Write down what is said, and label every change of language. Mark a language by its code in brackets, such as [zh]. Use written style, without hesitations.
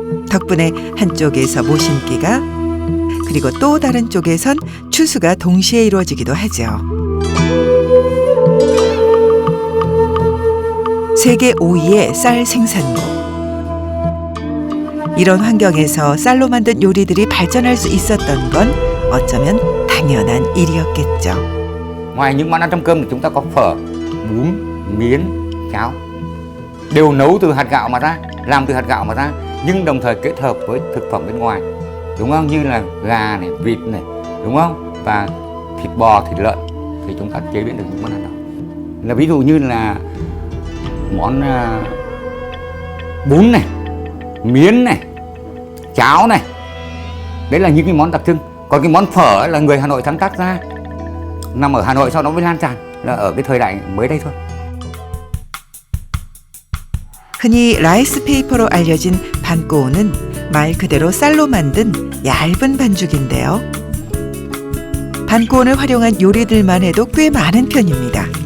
[ko] 덕분에 한쪽에서 모심기가 그리고 또 다른 쪽에선 추수가 동시에 이루어지기도 하죠. 세계 5위의 쌀 생산국. 이런 환경에서 쌀로 만든 요리들이 발전할 수 있었던 건 어쩌면 당연한 일이었겠죠. [vi] Ngoài những món ăn trong cơm thì chúng ta có phở, bún, miến, cháo đều nấu từ hạt gạo mà ra, làm từ hạt gạo mà ra, nhưng đồng thời kết hợp với thực phẩm bên ngoài, đúng không? Như là gà này, vịt này, đúng không? Và thịt bò, thịt lợn thì chúng ta chế biến được những món ăn đó. Là ví dụ như là món bún này, miến này, cháo này, đấy là những cái món đặc trưng. Còn cái món phở là người Hà Nội sáng tác ra, nằm ở Hà Nội sau đó mới lan tràn, là ở cái thời đại mới đây thôi. [ko] 흔히 라이스페이퍼로 알려진 반꼬우는 말 그대로 쌀로 만든 얇은 반죽인데요. 반꼬우를 활용한 요리들만 해도 꽤 많은 편입니다.